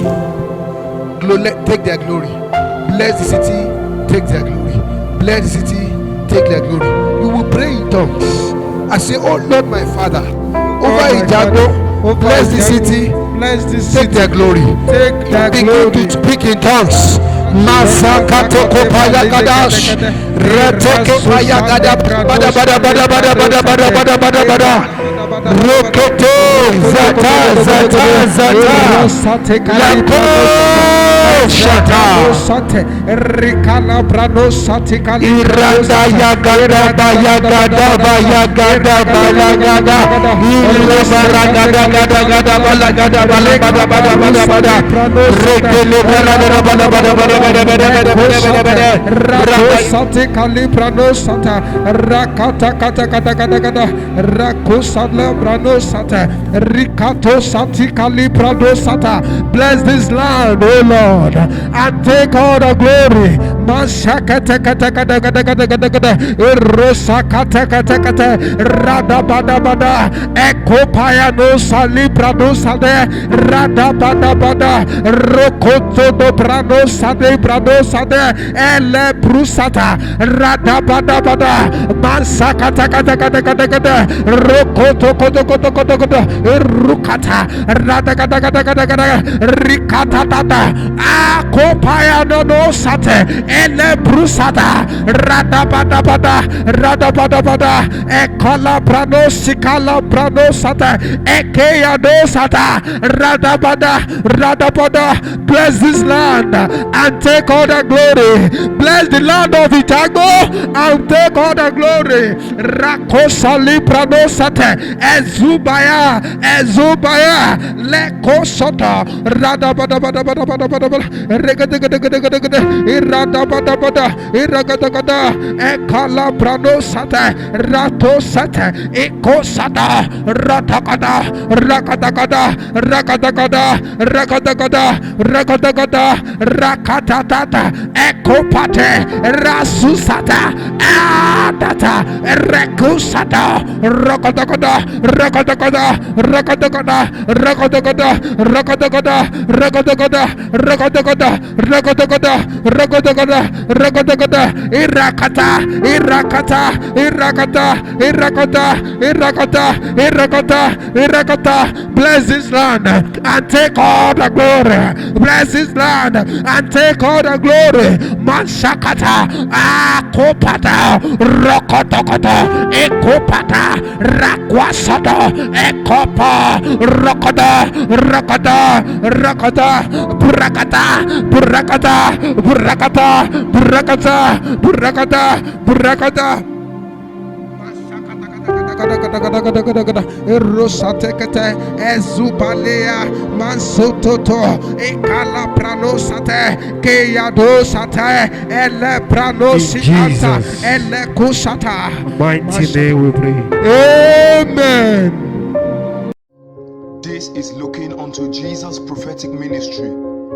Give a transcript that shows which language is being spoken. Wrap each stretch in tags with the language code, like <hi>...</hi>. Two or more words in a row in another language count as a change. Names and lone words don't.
<en>Take their glory. Bless the city. Take their glory. Bless the city. Take their glory. You will pray in tongues. I say, oh Lord, my Father, over Ijago. Bless the city. Bless this Take their glory. Take their Begin glory. to speak in tongues. Masakatoko payagadash. Reteke payagada. Bada bada bada bada bada bada bada bada bada. Rokoto zata zata zata. Lako shata. Rikala brano satikali. Iranda yagada bayagada bayagada balagada. Illa baragada gada gada balagada balagada bada bada bada. Rekele balagada bada bada bada. Rakosate kalibrano sata rakata kata kata kata kata rakosale brano sata rikato sati kalibrano sata. Bless this land, O Lord, and take all the glory. Masakata kata kata kata kata kata kata Rosa kata kata kata Rada bada bada Ekopaya no salibra no sade Rada bada bada Rokoto do brano sade brano sade Ele brusata Rada bada bada Masakata kata kata kata kata Rokoto koto koto koto koto Rukata Rada kata kata kata kata Rikata tata Akopaya no sate Ele brusata Rada bada bada Rada bada bada Ekola brano sikala brano sata Ekeya no sata Rada bada bless this land and take all the glory. Bless the land of Itago and take all the glory. Rakosa librano sate Ezubaya Leko sota Rada bada bada bada bada bada bada Regada gada gada gada gada Irada bada bada Iragada gada Ekala brano sate Rato sate Eko sata Ratakada Rakadagada Rakadagada Rakadagada Rakadagada Rakatatata Ekopate Rasusata Adata Rekusata Rakadagada Rakadagada Rakadagada Rakadagada Rakadagada Rakadagada Rakadagada Rakadagada Rakadagada Rakadagada Irakata bless this land and take all the glory. Bless this land and take all the glory. Mansakata Akopata Rokotokota Ekopata Rakwasata Ekopa Rokoda Burakata Erosatekete Ezupalea Mansototo Ekala Pranosate Keyadosate Ele Pranosata Ele Kusata. Mighty name we pray. Amen. This is Looking Unto Jesus Prophetic Ministry.</en>